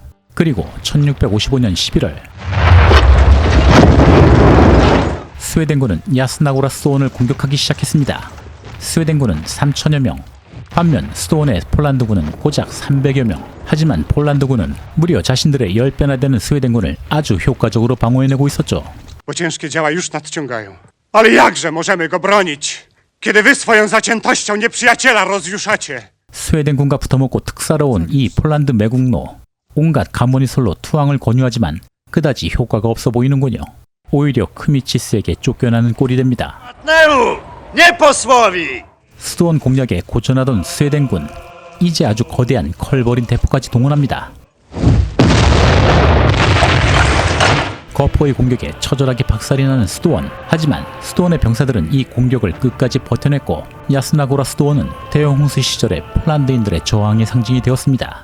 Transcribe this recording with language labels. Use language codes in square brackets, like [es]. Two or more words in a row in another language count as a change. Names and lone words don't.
[ko] 그리고 1655년 11월 스웨덴군은 야스나구라 스톤을 공격하기 시작했습니다. 스웨덴군은 3천여 명, 반면 스톤의 폴란드군은 고작 300여 명. 하지만 폴란드군은 무려 자신들의 10배나 되는 스웨덴군을 아주 효과적으로 방어해내고 있었죠. [pl] bo ciężkie dzieła już nadciągają. Ale jakże możemy go bronić, kiedy wy swoją zaciętością nieprzyjaciela rozjuszacie? [ko] 스웨덴군과 붙어먹고 특사로 온 이 폴란드 매국노. 온갖 가모니솔로 투항을 권유하지만 그다지 효과가 없어 보이는군요. 오히려 크미치스에게 쫓겨나는 꼴이 됩니다. [pl] Partneru, nie posłowi! [ko] 수도원 공략에 고전하던 스웨덴군. 이제 아주 거대한 컬버린 대포까지 동원합니다. 거포의 공격에 처절하게 박살이 나는 수도원. 하지만 수도원의 병사들은 이 공격을 끝까지 버텨냈고 야스나고라 수도원은 대형 홍수 시절의 폴란드인들의 저항의 상징이 되었습니다.